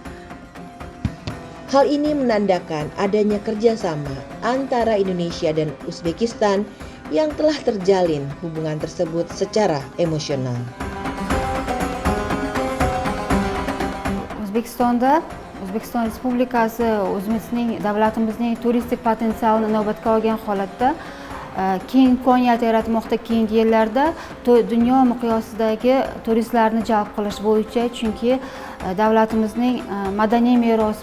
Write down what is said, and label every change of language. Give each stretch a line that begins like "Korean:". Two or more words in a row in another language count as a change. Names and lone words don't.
Indonesian: Hal ini menandakan adanya kerjasama antara Indonesia dan Uzbekistan yang telah terjalin hubungan tersebut secara emosional.
Uzbek: O'zbekiston Respublikasi o'zimizning davlatimizning turistik potensialini inobatga olgan holatda keng imkoniyat yaratmoqda keyingi yillarda dunyo miqyosidagi turistlarni jalb qilish bo'yicha, chunki davlatimizning madaniy merosi